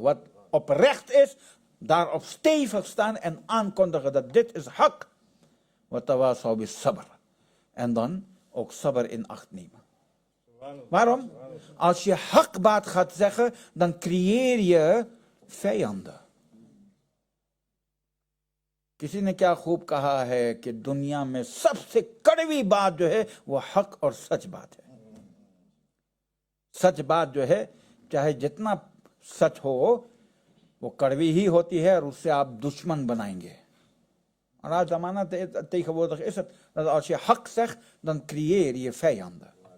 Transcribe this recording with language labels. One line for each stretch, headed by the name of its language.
Dutch: Wat oprecht is, daarop stevig staan en aankondigen dat dit is haq.
Arabic: Wat tawasaw bil sabr.
Dutch: En dan ook sabr in acht nemen. Waarom? Als je hakbaat gaat zeggen, dan creëer je vijanden.
Hindi: किसी ने क्या खूब कहा है कि दुनिया में सबसे कड़वी बात जो है वो हक और सच बात है। सच बात जो है चाहे जितना सच हो वो कड़वी ही होती है और उससे आप दुश्मन बनाएंगे।
Dutch: En als zamana tegenwoordig is het dat als je hak zegt, dan creëer je vijanden.